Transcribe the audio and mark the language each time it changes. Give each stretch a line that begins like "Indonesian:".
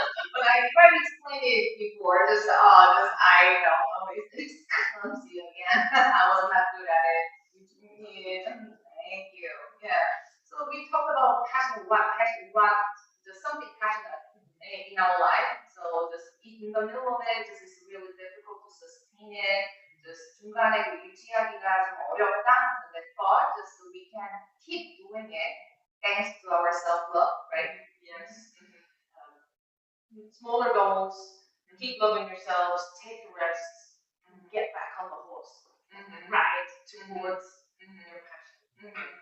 English: But I tried to explain it before, I know, it's clumsy again. I was not good at it. Yeah, thank you. Yeah. So we talked about passion, just something passionate in our life. So just in the middle of it, just it's really difficult to sustain it.
Korean: just 중간에 그 유지하기가 좀 어렵다.
English: But just so we can keep doing it thanks to our self-love, right? Yes. Smaller goals, keep loving yourselves, take a rest, and get back on the horse. Ride towards your passion.